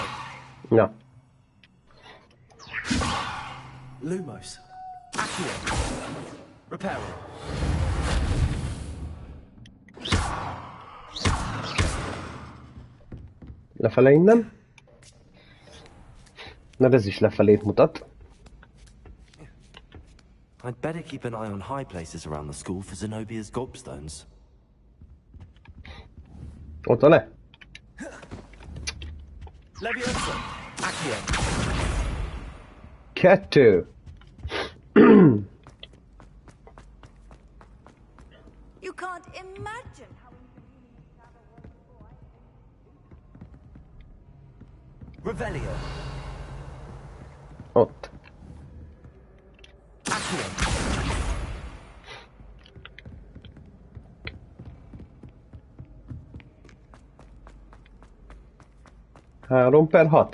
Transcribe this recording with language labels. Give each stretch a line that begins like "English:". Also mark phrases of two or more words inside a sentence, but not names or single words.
Hungarian: Ja. Lumos. Accio. Reparo. Lefele innen. Na, ez is lefelét mutat.
English: I'd better keep an eye on high places around the school for Zenobia's gobstones.
Hungarian: Ott van le? Levioso. Accio. 2.
English: You can't imagine how
Hungarian: Revelio. Ott. Accio. 3/6.